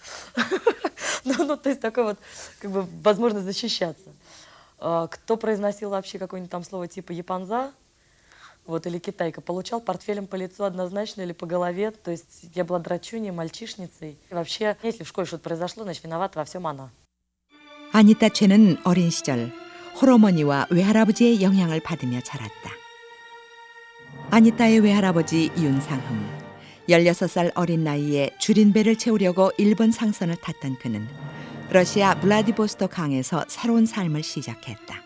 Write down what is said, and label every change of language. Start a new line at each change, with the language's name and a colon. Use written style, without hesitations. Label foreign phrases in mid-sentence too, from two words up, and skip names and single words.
Russian: Ну, то есть такой вот, как бы, возможность защищаться. Кто произносил вообще какое-нибудь там слово типа «японза», вот, или «китайка», получал портфелем по лицу однозначно или по голове. То есть я была драчуней, мальчишницей. И вообще, если в школе что-то произошло, значит, виновата во всем она.
Korean: 아니타 쟤는 어린 시절 홀어머니와 외할아버지의 영향을 받으며 자랐다. 아니타의 외할아버지 윤상흠, 16살 어린 나이에 줄인 배를 채우려고 일본 상선을 탔던 그는 러시아 블라디보스토크 강에서 새로운 삶을 시작했다.